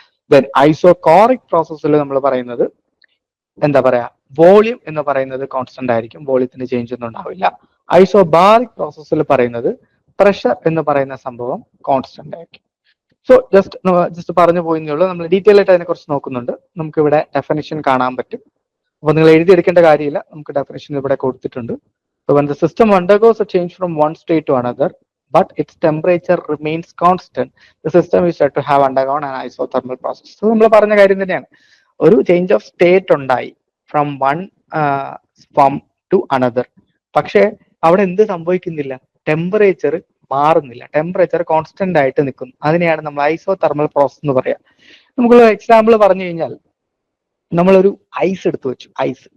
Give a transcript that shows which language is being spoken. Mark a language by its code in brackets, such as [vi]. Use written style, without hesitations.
[ml] Then isochoric പ്രോസസ്സിൽ നമ്മൾ പറയുന്നത് എന്താ പറയാ, വോളിയം എന്ന് പറയുന്നത് കോൺസ്റ്റന്റ് ആയിരിക്കും, വോളിയത്തിന് ചേഞ്ച് ഒന്നും ഉണ്ടാവില്ല. ഐസോബാറിക് പ്രോസസ്സിൽ പറയുന്നത് പ്രഷർ എന്ന് പറയുന്ന സംഭവം കോൺസ്റ്റന്റ് ആയിരിക്കും. സോ ജസ്റ്റ് പറഞ്ഞു പോയെന്നേ ഉള്ളൂ. നമ്മൾ ഡീറ്റെയിൽ ആയിട്ട് അതിനെ കുറിച്ച് നോക്കുന്നുണ്ട്. നമുക്ക് ഇവിടെ ഡെഫിനിഷൻ കാണാൻ പറ്റും. അപ്പൊ നിങ്ങൾ എഴുതിയെടുക്കേണ്ട കാര്യമില്ല, നമുക്ക് ഡെഫിനിഷൻ ഇവിടെ കൊടുത്തിട്ടുണ്ട്. [en] when the system undergoes a change from one state to another but its temperature remains constant, the system is said to have undergone an isothermal process. [ml] So നമ്മൾ പറഞ്ഞ കാര്യം തന്നെയാണ്, ഒരു ചേഞ്ച് ഓഫ് സ്റ്റേറ്റ് ഉണ്ടായി from one form to another, പക്ഷെ അവിടെ എന്ത് സംഭവിക്കുന്നില്ല, ടെമ്പറേച്ചർ മാറുന്നില്ല, ടെമ്പറേച്ചർ കോൺസ്റ്റന്റ് ആയിട്ട് നിൽക്കുന്നു. അതിനെയാണ് നമ്മൾ ഐസോതെർമൽ പ്രോസസ് എന്ന് പറയാം. നമുക്കൊരു എക്സാമ്പിൾ പറഞ്ഞു കഴിഞ്ഞാൽ, നമ്മളൊരു ഐസ് എടുത്തു വെച്ചു, ഐസ്.